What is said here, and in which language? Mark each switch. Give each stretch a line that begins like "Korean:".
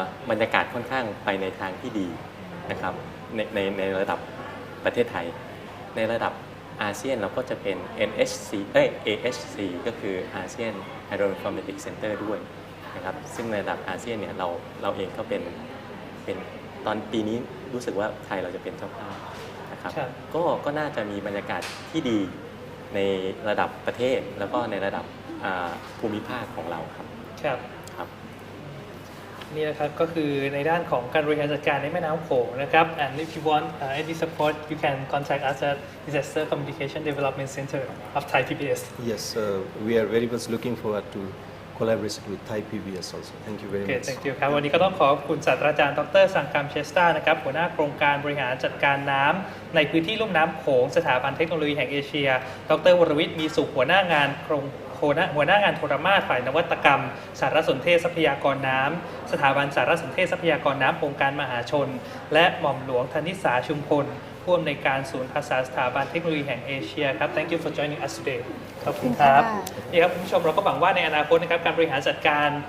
Thai: บรรยากาศค่อนข้างไปในทางที่ดีนะครับในระดับประเทศไทยในระดับอาเซียนเราก็จะเป็น AHC ก็คือ ASEAN Hydroinformatics Center ด้วยนะครับซึ่งในระดับอาเซียนเนี่ยเราเองก็เป็นตอนปีนี้รู้สึกว่าไทยเราจะเป็นเจ้าภาพนะครับก็น่าจะมีบรรยากาศที่ดีในระดับประเทศแล้วก็ในระดับภูมิภาคของเราครับ นี่นะครับก็คือในด้านของการบริหารจัดการในแม่น้ำโขงนะครับ
English: and if you want any support you can contact us at Disaster Communication Development Center of Thai PBS Yes we are very much looking forward to collaboration with Thai PBS also thank you very much thank you
Thai: ครับวันนี้ก็ต้องขอบคุณศาสตราจารย์ดร.สังกัมเชสตานะครับหัวหน้าโครงการบริหารจัดการน้ำในพื้นที่ลุ่มน้ำโขงสถาบันเทคโนโลยีแห่งเอเชียดร. วรวิทย์มีสุขหัวหน้างานหัวหน้างานโทรมาตรฝ่ายนวัตกรรมสารสนเทศทรัพยากรน้ำสถาบันสารสนเทศทรัพยากรน้ำองค์การมหาชนและหม่อมหลวงธนิสาชุมพลผู้อำนวยการศูนย์ภาษาสถาบันเทคโนโลยีแห่งเอเชียครับ
English: Thank you for joining us today
Thai: ขอบคุณครับนี่ครับคุณผู้ชมเราก็หวังว่าในอนาคตนะครับการบริหารจัดการ